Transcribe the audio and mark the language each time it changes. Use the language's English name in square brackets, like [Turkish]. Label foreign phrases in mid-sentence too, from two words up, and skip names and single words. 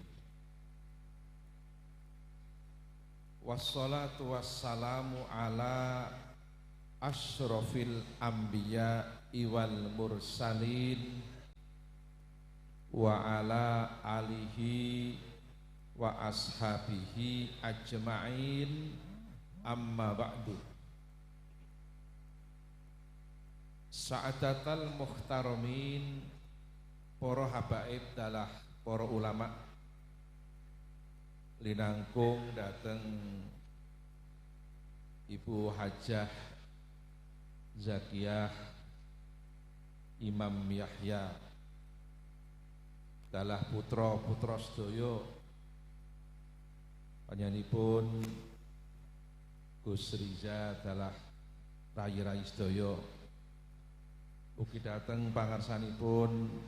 [Arabic] والصلاة والسلام على أشرف الأنبياء والمرسلين وعلى آله وأصحابه أجمعين، أما بعد. سعادة المحترمين, [Javanese] para habaib dalah para ulama linangkung dateng Ibu Hajah Zakiyah Imam Yahya dalah putra-putra sedaya panjenenganipun Gus Riza dalah rai-rai sedaya, ugi dateng pangarsanipun